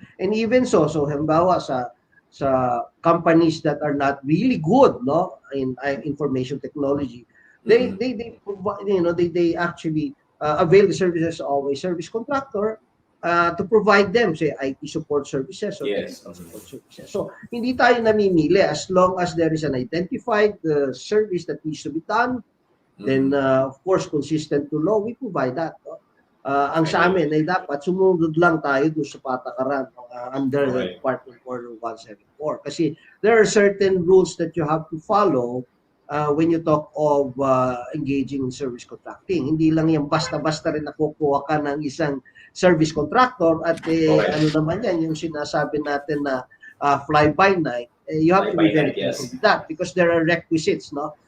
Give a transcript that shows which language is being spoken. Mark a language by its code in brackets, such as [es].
[en] And even so halimbawa sa companies that are not really good, no, in information technology, they provide, they actually avail the services of a service contractor to provide them, say, IT support services or technical support services. So, [tl] hindi tayo namimili [en] as long as there is an identified service that needs to be done, then, of course, consistent to law, we provide that. No? [tl] Ang sa amin ay dapat sumunod lang tayo doon sa patakaran under the Department Order 174. [en] Kasi there are certain rules that you have to follow when you talk of engaging in service contracting. [tl] Hindi lang yan basta-basta rin nakukuha ka ng isang service contractor at ano naman yan, yung sinasabi natin na fly-by-night, [en] you have to be very careful with that because there are requisites, [tl] no?